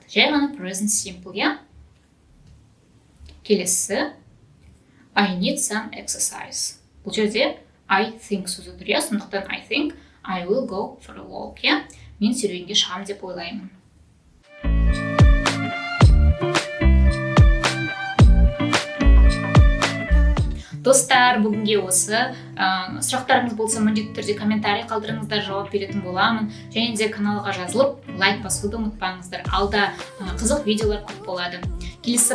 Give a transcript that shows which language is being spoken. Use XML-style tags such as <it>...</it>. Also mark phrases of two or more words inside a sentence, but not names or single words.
<kk>Жай ғана</kk> <en>present simple. Келесі I need some exercise.</en> <kk>Бұл жерде</kk> <en>I think</en> <kk>сөзі тұр. Сондықтан</kk> <en>I think I will go for a walk.</en> <kk>Мен серуенге шығамын деп ойлаймын. Достар, бүгінге осы. Сұрақтарыңыз болса, міндетті түрде комментарий қалдырыңыздар, жауап беретін боламын. Және де каналға жазылып, лайк басуды ұмытпаңыздар. Алда қызық видеолар көп болады.</kk>